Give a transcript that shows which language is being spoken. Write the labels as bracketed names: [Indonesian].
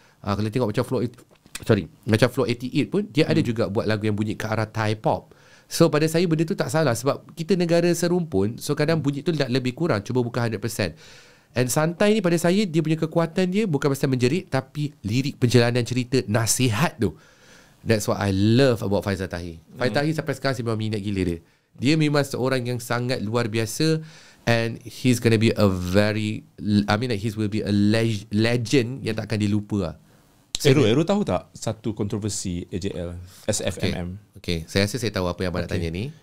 [Malay] Kalau tengok macam macam Flow 88 pun dia ada juga buat lagu yang bunyi ke arah Thai pop. So pada saya benda tu tak salah sebab kita negara serumpun. So kadang bunyi tu lebih kurang, cuba bukan 100%. And Santai ni pada saya dia punya kekuatan dia bukan pasal menjerit, tapi lirik perjalanan cerita, nasihat tu. [English] That's what I love about Faizal Tahir. [Malay] Faizal Tahir sampai sekarang saya memang minat gila dia. Dia memang seorang yang sangat luar biasa. [English] And he's gonna be a very, he will be a legend [Malay] yang tak akan dilupa lah. Eru tahu tak satu kontroversi AJL SFMM? Okay. Saya rasa saya tahu apa yang abang nak tanya ni.